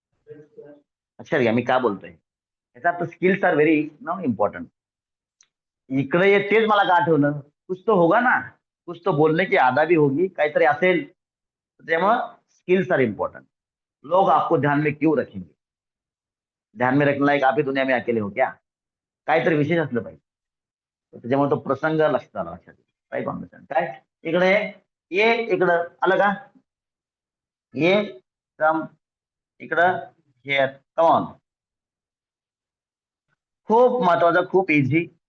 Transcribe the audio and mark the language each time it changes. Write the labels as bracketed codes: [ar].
[mr] लक्षात घ्या मी का बोलतोय. याचा अर्थ [en] Skills are very no important. [mr] इकडे ये तेच मला का आठवलं, [hi] कुछ तो होगा ना, कुछ तो बोलने की आदा भी होगी, [mr] काहीतरी असेल. [en] त्यामुळं skills are important. [hi] लोग आपको ध्यान में क्यों रखेंगे? ध्यान में रखने लायक आप ही दुनिया में अकेले हो क्या? [mr] काहीतरी विशेष असलं पाहिजे. त्याच्यामुळे तो प्रसंग लक्षात आला, लक्षात. काय कॉम्बिनेशन काय? इकडे ये, इकडं आलं का? [en] ये, कम, इकडं, here, come on. [mr] खूप महत्वाचं, खूप इझी.